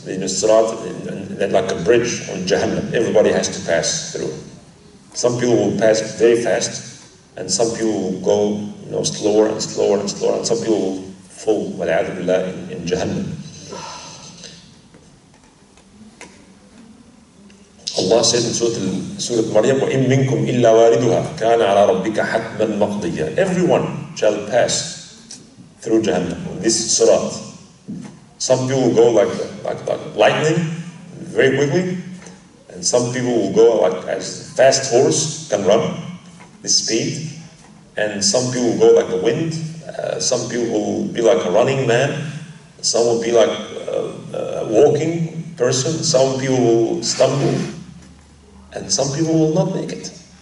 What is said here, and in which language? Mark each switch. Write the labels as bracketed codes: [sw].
[en] In the sirat, like a bridge on Jahannam, everybody has to pass through. Some people will pass very fast, and some people will go slower and slower and slower, and some people will fall in Jahannam. Allah said in Surah Maryam, [ar] وَإِن مِّنكُمْ إِلَّا وَارِدُهَا كَانَ عَلَى رَبِّكَ حَتْمًا مَقْضِيًّا. [en] Everyone shall pass through Jahannam, this sirat. Some people will go like lightning, very quickly, and some people will go like as fast horse can run, the speed, and some people will go like the wind, some people will be like a running man, some will be like a walking person, some people will stumble, and some people will not make it.